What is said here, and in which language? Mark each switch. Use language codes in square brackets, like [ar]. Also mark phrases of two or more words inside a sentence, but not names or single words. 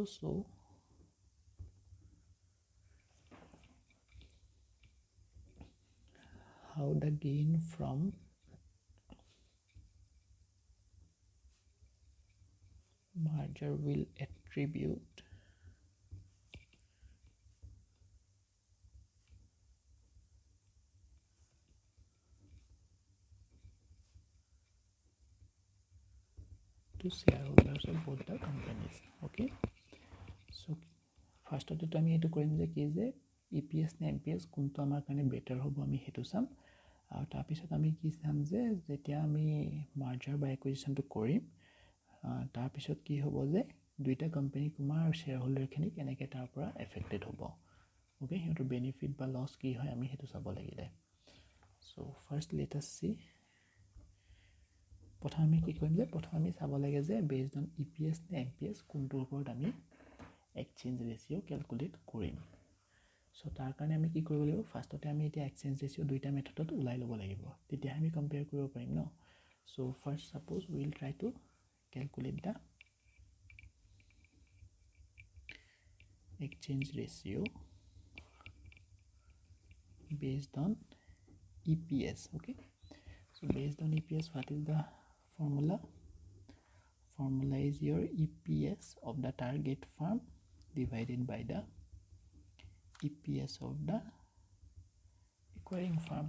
[en] So how the gain from merger will attribute to shareholders of both the companies. Okay, so first of the time [as] এটো কৰিম যে কি যে EPS নে MPS কোনটো আমাৰ কাৰণে better হ'ব আমি সেইটো চাম আৰু তাৰপিছত আমি কি চাম যে যেতিয়া আমি মাৰ্জাৰ বা একুইজিশ্যন টো কৰিম তাৰপিছত কি হ'ব যে দুইটা কোম্পানী কুমাৰ শ্বেয়াৰ হোল্ডাৰখিনি কেনেকৈ তাৰ পৰা এফেক্টেড হ'ব. ওকে, সিহঁতৰ বেনিফিট বা লছ কি হয় আমি সেইটো চাব লাগিলে. [en] So first let us see. [as] প্ৰথম আমি কি কৰিম যে প্ৰথম আমি চাব লাগে যে [en] based on [as] EPS নে MPS কোনটোৰ ওপৰত আমি [en] exchange ratio calculate [as] কৰিম. চ' তাৰ কাৰণে আমি কি কৰিব লাগিব, ফাৰ্ষ্টতে আমি এতিয়া [en] exchange ratio' [as] দুইটা মেথডত ওলাই ল'ব লাগিব, তেতিয়াহে আমি কম্পেয়াৰ কৰিব পাৰিম ন. [en] So first suppose will try to calculate the exchange ratio based on EPS. Okay, so based on EPS, what is the formula is your EPS of the target firm divided by the EPS of the acquiring firm.